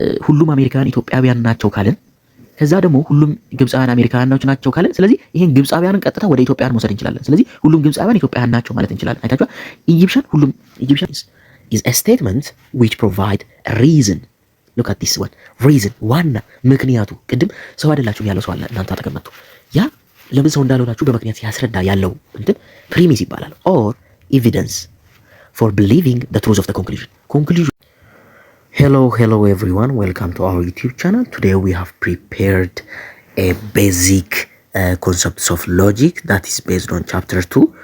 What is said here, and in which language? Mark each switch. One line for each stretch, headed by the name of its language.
Amharic: ሁሉም አሜሪካውያን ኢትዮጵያውያን ናቸው ካልን ከዛ ደግሞ ሁሉም ግብፃውያን አሜሪካውያኖች ናቸው ካልን ስለዚህ ይሄን ግብፃውያንን ቀጥታ ወደ ኢትዮጵያውያን መውሰድ እንችላለን። ስለዚህ ሁሉም ግብፃውያን ኢትዮጵያውያን ናቸው ማለት እንችላለን። አይታችኋል? ኢጂፕሽን ሁሉም ኢጂፕሽን
English: is a statement which provide a reason. look at this one reason
Amharic: ዋና ምክንያቱ ቅድም ሰው አይደላችሁም ያለው ሰው አለ እናንተ አተቀመጡ ያ ለምን ሰው እንዳልሆናችሁ በምክንያት ያስረዳ ያለው እንትን ፕሪሚስ ይባላል
English: or evidence for believing the truth of the conclusion. Hello everyone, welcome to our YouTube channel. Today we have prepared a basic concepts of logic that is based on chapter 2.